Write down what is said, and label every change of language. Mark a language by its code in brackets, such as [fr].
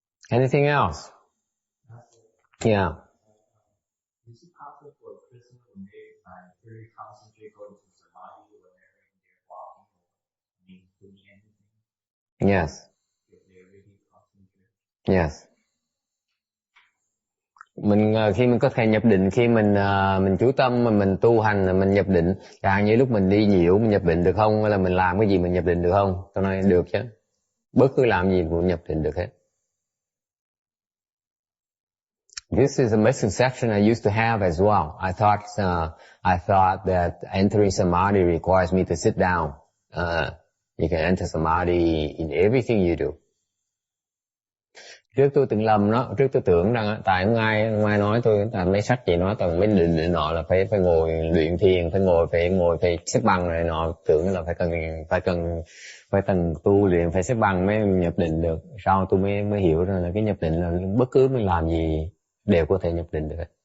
[en] Anything else? Yeah. Is it possible for a person when they very concentrate going to samadhi whenever they're walking or doing anything? Yes. If they really concentrate? Yes. [vi] Khi mình có thể nhập định, khi mình chú tâm mà mình tu hành, mình nhập định, chẳng như lúc mình đi nhiễu mình nhập định được không, hay là mình làm cái gì mình nhập định được không? Tôi nói được chứ. Bất cứ làm gì cũng nhập định được hết. [en] This is a misconception I used to have as well. I thought that entering samadhi requires me to sit down. You can enter samadhi in everything you do. [vi] Trước tôi từng lầm đó, trước tôi tưởng rằng tại không ai nói tôi, tại mấy sách gì nói toàn mấy định nọ là phải ngồi luyện thiền, phải xếp bằng này nọ, tưởng là phải cần tu luyện phải xếp bằng mới nhập định được. Sau tôi mới hiểu rằng là cái nhập định là bất cứ mình làm gì đều có thể nhập định được.